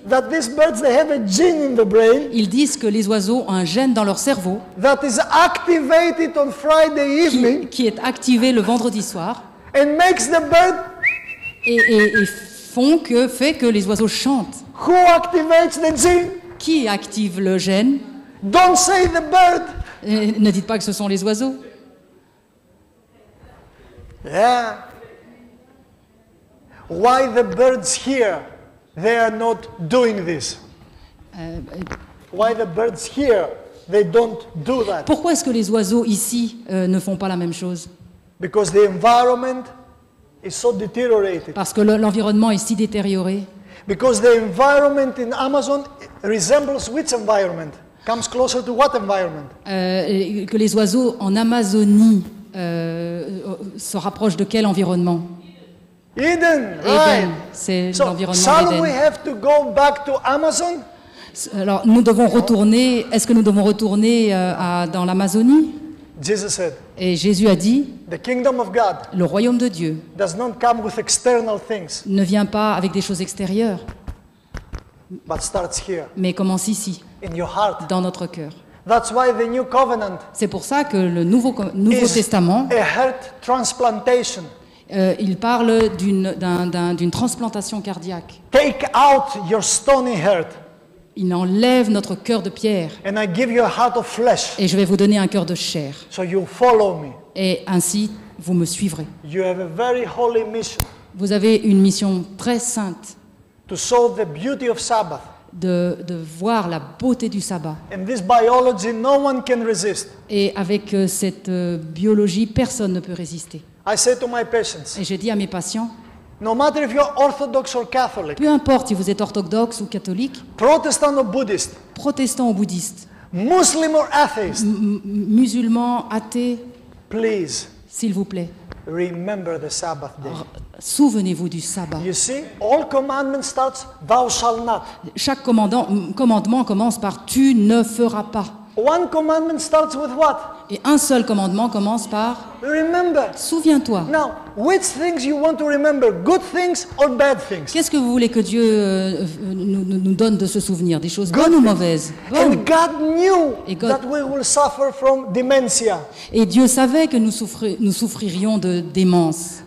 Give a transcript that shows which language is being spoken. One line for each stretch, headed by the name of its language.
English: that these birds, they have a gene in the brain
French: que les oiseaux ont un gène dans leur cerveau
English: that is activated on Friday evening
French: qui est activé le vendredi soir
English: and makes the bird
French: et fait que les oiseaux chantent.
English: who activates the gene.
French: Qui active le gène?
English: Don't say the bird.
French: Ne dites pas que ce sont les oiseaux.
English: Yeah. Why the birds here, they are not doing this? Why the birds here, they don't do that?
French: Pourquoi est-ce que les oiseaux ici ne font pas la même chose?
English: Because the environment is so deteriorated.
French: Parce que l'environnement est si détérioré.
English: Because the environment in Amazon resembles which environment? Comes closer to what environment?
French: Que les oiseaux en Amazonie se rapprochent de quel environnement?
English: Eden, right?
French: Éden, c'est
English: So,
French: l'environnement
English: shall we
French: d'Éden.
English: have to go back to Amazon?
French: Alors, nous devons retourner. Est-ce que nous devons retourner dans l'Amazonie?
English: Jesus said,
French: Et Jésus a dit,
English: the kingdom of God
French: le royaume de Dieu
English: does not come with external things,
French: ne vient pas avec des choses extérieures,
English: but starts here,
French: mais commence ici,
English: in your heart.
French: dans notre cœur.
English: That's why the new covenant
French: C'est pour ça que le Nouveau
English: is
French: Testament,
English: a heart transplantation.
French: il parle d'une transplantation cardiaque.
English: Take out your stony heart,
French: Il enlève notre cœur de pierre
English: and I give you a heart of flesh,
French: et je vais vous donner un cœur de chair.
English: so you follow me.
French: Et ainsi, vous me suivrez.
English: You have a very holy mission.
French: Vous avez une mission très sainte
English: to show the beauty of Sabbath.
French: de voir la beauté du sabbat.
English: And this biology, no one can resist.
French: Et avec cette biologie, personne ne peut résister.
English: I say to my patients,
French: Et j'ai dit à mes patients,
English: no matter if you're Orthodox or Catholic,
French: peu importe si vous êtes orthodoxe ou catholique,
English: Protestant or Buddhist,
French: protestant ou bouddhiste,
English: Muslim or atheist,
French: musulman, athée,
English: please
French: s'il vous plaît,
English: remember the Sabbath day.
French: souvenez-vous du sabbat.
English: You see, all commandment starts, thou shalt not.
French: Chaque commandement commence par « tu ne feras pas
English: One commandment starts with what? ».
French: Et un seul commandement commence par
English: Remember.
French: « souviens-toi ».
English: Now, which things you want to remember, good things or bad things?
French: Qu'est-ce que vous voulez que Dieu nous donne de se souvenir? Des choses
English: Good
French: bonnes ou
English: things.
French: mauvaises?
English: And
French: Bonnes.
English: God knew
French: Et God-
English: that we will suffer from dementia.
French: Et Dieu savait que nous souffririons de démence.